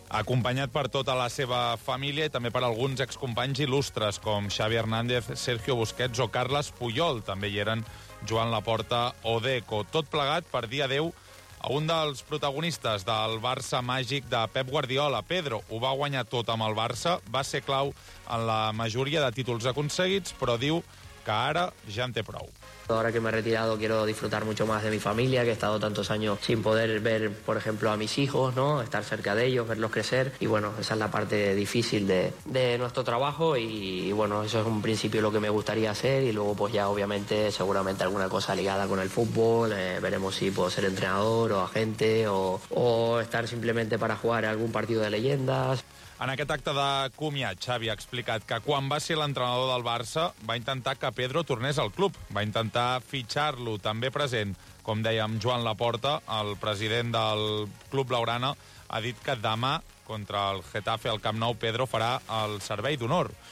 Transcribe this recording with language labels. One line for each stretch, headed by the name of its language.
Catalan: Acompanyat per tota la seva família i també per alguns excompanys il·lustres, com Xavi Hernández, Sergio Busquets o Carles Puyol, també hi eren Joan Laporta o Deco. Tot plegat per dir adéu a un dels protagonistes del Barça màgic de Pep Guardiola. Pedro ho va guanyar tot amb el Barça, va ser clau en la majoria de títols aconseguits, però diu que ara ja en té prou.
Spanish: Ahora que me he retirado quiero disfrutar mucho más de mi familia, que he estado tantos años sin poder ver, por ejemplo, a mis hijos, ¿no? Estar cerca de ellos, verlos crecer. Y bueno, esa es la parte difícil de nuestro trabajo y bueno, eso es un principio lo que me gustaría hacer y luego pues ya obviamente seguramente alguna cosa ligada con el fútbol, veremos si puedo ser entrenador o agente o estar simplemente para jugar algún partido de leyendas.
Catalan: En aquest acte de comiat, Xavi ha explicat que quan va ser l'entrenador del Barça va intentar que Pedro tornés al club. Va intentar fitxar-lo també present. Com dèiem, Joan Laporta, el president del club blaugrana, ha dit que demà, contra el Getafe al Camp Nou, Pedro farà el servei d'honor.